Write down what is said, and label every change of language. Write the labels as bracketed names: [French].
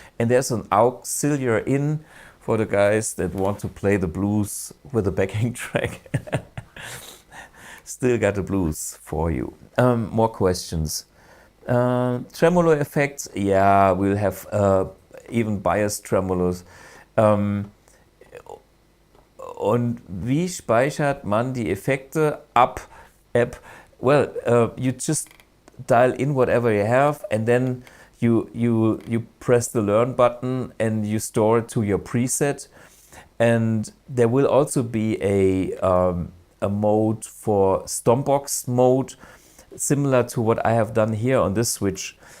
[English] And there's an auxiliary in for the guys that want to play the blues with a backing track. Still got the blues for you. More questions. Tremolo effects, yeah, we'll have even biased tremolos. [German] Und wie speichert man die Effekte ab App? [English] Well, you just dial in whatever you have, and then you press the learn button and you store it to your preset. And there will also be a mode for Stompbox mode, similar to what I have done here on this switch.